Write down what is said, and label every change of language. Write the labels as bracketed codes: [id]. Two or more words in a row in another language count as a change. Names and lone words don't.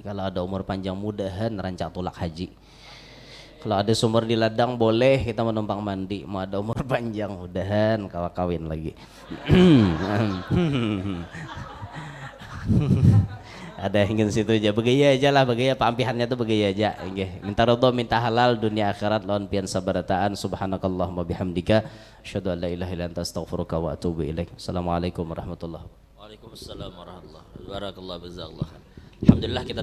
[bjn] Kalau ada umur panjang mudahan rancak tulak haji. Kalau ada sumur di ladang boleh kita menumpang mandi. Mau ada umur panjang mudahan kawin lagi. Ada ingin situ aja begaya aja lah begaya pampihannya tuh begaya aja nggih minta ridho minta halal dunia akhirat lawan pian sabarataan [ar] سبحانك اللهم وبحمدك أشهد أن لا إله إلا أنت أستغفرك وأتوب إليك. السلام عليكم ورحمة الله وبركاته. وعليكم السلام ورحمة الله وبركاته. بارك الله جزاك الله. [bjn] Alhamdulillah kita